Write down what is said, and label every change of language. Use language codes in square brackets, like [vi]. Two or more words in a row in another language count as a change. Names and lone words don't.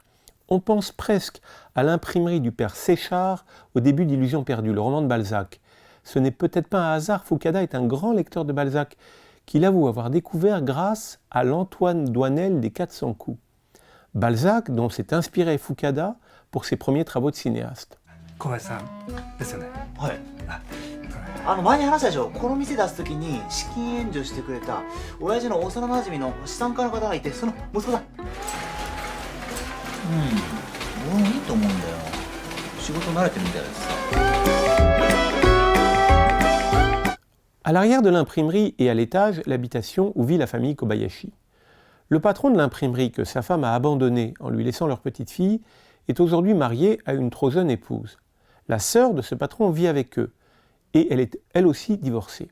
[fr] On pense presque à l'imprimerie du père Séchard au début d'Illusions perdues, le roman de Balzac. Ce n'est peut-être pas un hasard, Fukada est un grand lecteur de Balzac, qu'il avoue avoir découvert grâce à l'Antoine Doinel des 400 coups. Balzac, dont s'est inspiré Fukada pour ses premiers travaux de cinéaste. [ja] 小林さんですよね。はい。前に話したでしょ、この店出すときに資金援助してくれた親父の幼馴染の資産家の方がいて、その息子だ。俺もいいと思うんだよ。仕事慣れてるみたいですさ。 [fr] À l'arrière de l'imprimerie et à l'étage, l'habitation où vit la famille Kobayashi. Le patron de l'imprimerie que sa femme a abandonné en lui laissant leur petite fille est aujourd'hui marié à une trop jeune épouse. La sœur de ce patron vit avec eux et elle est elle aussi divorcée.